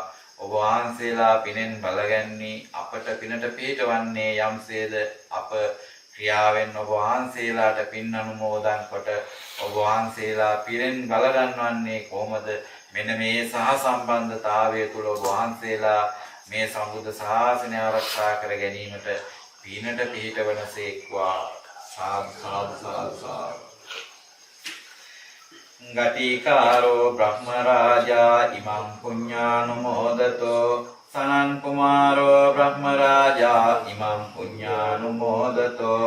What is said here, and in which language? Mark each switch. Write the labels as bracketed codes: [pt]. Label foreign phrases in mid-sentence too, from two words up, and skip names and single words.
[si] ඔබ වහන්සේලා පිනෙන් බලගන්නේ අපට පිනට පිහිටවන්නේ යම්සේද අප ක්‍රියාවෙන් ඔබ වහන්සේලාට පින් අනුමෝදන් කොට ඔබ වහන්සේලා පිරෙන් බලගන්වන්නේ කොහොමද? මෙන්න මේ සහ සම්බන්ධතාවය තුළ ඔබ වහන්සේලා මේ සම්බුද්ධ ශාසනය ආරක්ෂා කර ගැනීමට පිනට පිහිටවනසේක්වා. සාදු සාදු සාදු. [pi] ගටිකාරෝ බ්‍රහ්ම රාජා ඉමං පුඤ්ඤානුමෝදතෝ සනන් කුමාරෝ බ්‍රහ්ම රාජා ඉමං පුඤ්ඤානුමෝදතෝ